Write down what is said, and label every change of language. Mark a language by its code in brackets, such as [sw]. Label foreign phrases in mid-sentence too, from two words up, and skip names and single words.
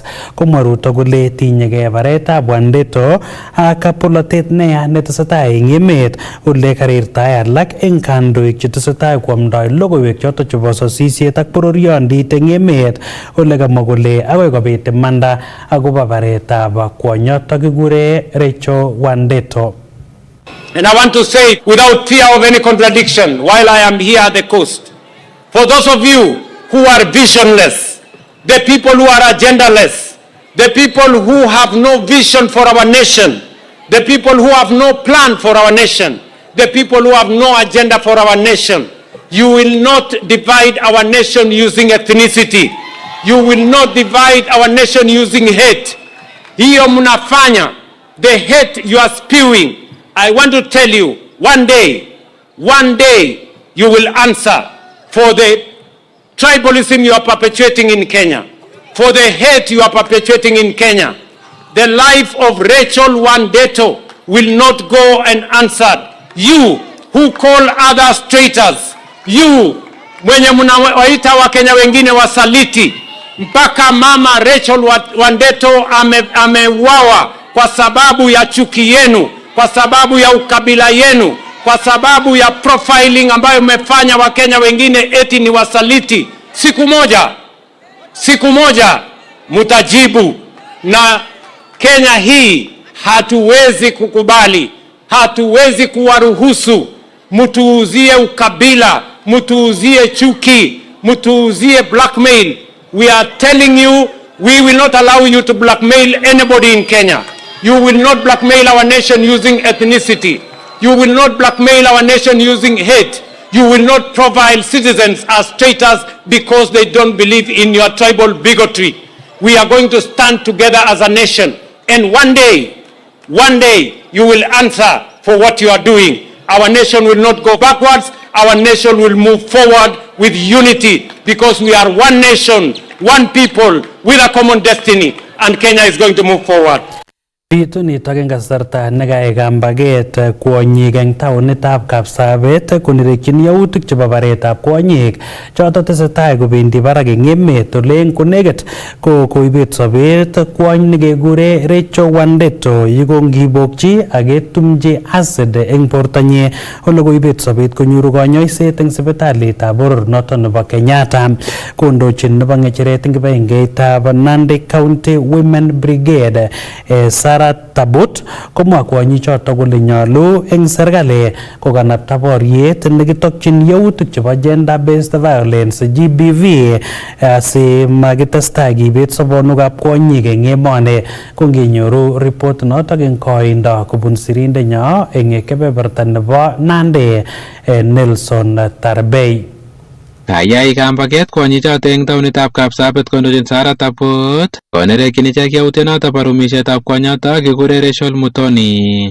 [kln] Komwa Ruto kole tinyegei baretab Wandeto ak bolotet neya netesetai eng emet ole karirtae alak eng kandoik chetesetai koamdoi logoiwek choto chebo sosisi boisiet ak bororiondit eng emet ole kamwa kole agoi kobit imanda akobo baretab kwonyotok kikure Rachel Wandeto. [en] And I want to say it without fear of any contradiction while I am here at the coast. For those of you who are visionless, the people who are agendaless, the people who have no vision for our nation, the people who have no plan for our nation, the people who have no agenda for our nation, you will not divide our nation using ethnicity. You will not divide our nation using hate. [sw] Hiyo mnafanya, [en] the hate you are spewing. I want to tell you, one day you will answer for the tribalism you are perpetuating in Kenya, for the hate you are perpetuating in Kenya. The life of Rachel Wandeto will not go unanswered. You who call others traitors, you [sw] mwenye mnawaita Wakenya wengine wasaliti, mpaka mama Rachel Wandeto ameuawa kwa sababu ya chuki yenu, kwa sababu ya ukabila yenu, kwa sababu ya profiling ambayo mmefanya Wakenya wengine eti ni wasaliti. Siku moja mutajibu, na Kenya hii hatuwezi kukubali, hatuwezi kuwaruhusu mtuuzie ukabila, mtuuzie chuki, mtuuzie blackmail. [en] We are telling you, we will not allow you to blackmail anybody in Kenya. You will not blackmail our nation using ethnicity. You will not blackmail our nation using hate. You will not profile citizens as traitors because they don't believe in your tribal bigotry. We are going to stand together as a nation, and one day you will answer for what you are doing. Our nation will not go backwards. Our nation will move forward with unity, because we are one nation, one people with a common destiny, and Kenya is going to move forward. [kln] Bitu nitok eng kasarta nekayai kambaget kwonyik eng taonitab Kapsabet konerekyin yautik chebo baretab kwonyik choto tesetai kobendi barak eng emet ole eng konekit koibet sobet kwony nekekure Rachel Wandeto yekongibokchi ak ketumchi acid eng bortonyi ole koibet sobet konyoru kanyoiset eng sipitalitab boror noto nebo Kenyatta. Kondochin nebo ngecheret eng kibagengeitab Nandi County Women Brigade Tabot komwa kwonyi choto kole nyolu eng serikali kokanapta boriet nekitokyin yautik chebo [en] gender based violence GBV [kln] si makitestai kibet sobonwekab kwonyik eng emoni. Kongenyoru report notok eng koindo kobun sirindenyo eng kebeberta nebo Nandi Nelson Tarbei. Kayai kambaget kwonyichoto eng taonitab Kapsabet kondochin Sara Tabot konerekyin ichek yautyonoto bo rumishetab kwonyoto kikure Rachel Mutoni.